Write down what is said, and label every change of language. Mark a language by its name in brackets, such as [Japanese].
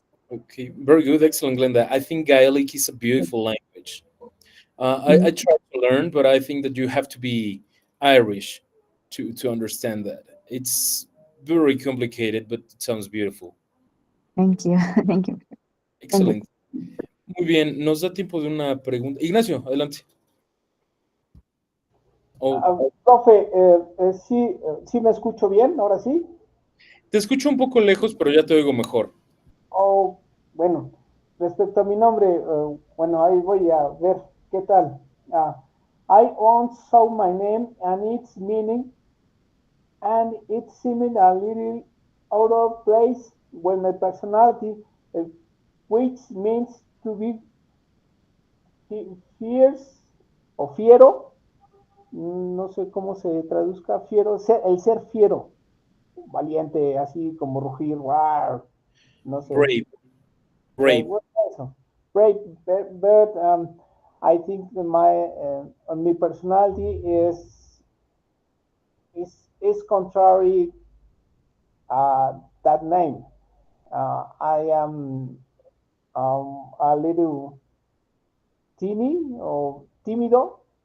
[English] Okay, very good, excellent, Glenda. I think Gaelic is a beautiful language. I tried to learn, but I think that you have to be Irish to understand that. It's very complicated, but it sounds beautiful. Thank you. Thank you. [Spanish] Excelente. Muy bien, nos da tiempo de una pregunta. Ignacio, adelante. Profe, sí me escucho bien, ahora sí. Te escucho un poco lejos, pero ya te oigo mejor. Oh, bueno, respecto a mi nombre, bueno, ahí voy a ver qué tal. [English] I once saw my name and its meaning, and it seemed a little out of place when my personality which means to be fierce [Spanish] o fiero. No sé cómo se traduzca fiero, el ser fiero, valiente, así como rugir, wow, no sé. [English] Brave. Brave. [Spanish] Eso. [English] Brave, but I think my personality is contrary that name. I am a little teeny or [Spanish] tímido.